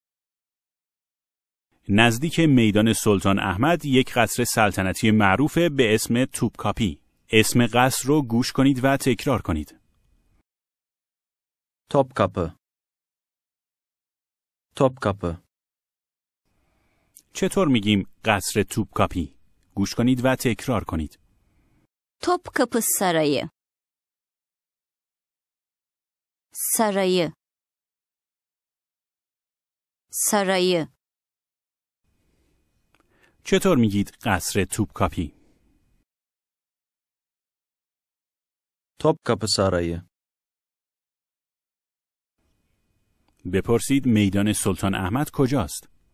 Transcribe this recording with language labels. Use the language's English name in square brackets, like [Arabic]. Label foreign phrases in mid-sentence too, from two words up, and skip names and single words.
[Persian] نزدیک میدان سلطان احمد یک قصر سلطنتی معروفه به اسم توپکاپی. اسم قصر رو گوش کنید و تکرار کنید. [Turkish] Topkapı. Topkapı. [Persian] چطور میگیم قصر توپکاپی؟ گوش کنید و تکرار کنید. [Turkish] Topkapı Sarayı. Sarayı. Sarayı. [Persian] چطور میگید قصر توپکاپی؟ [Turkish] Topkapı Sarayı. [Persian] بپرسید میدان سلطان احمد کجاست؟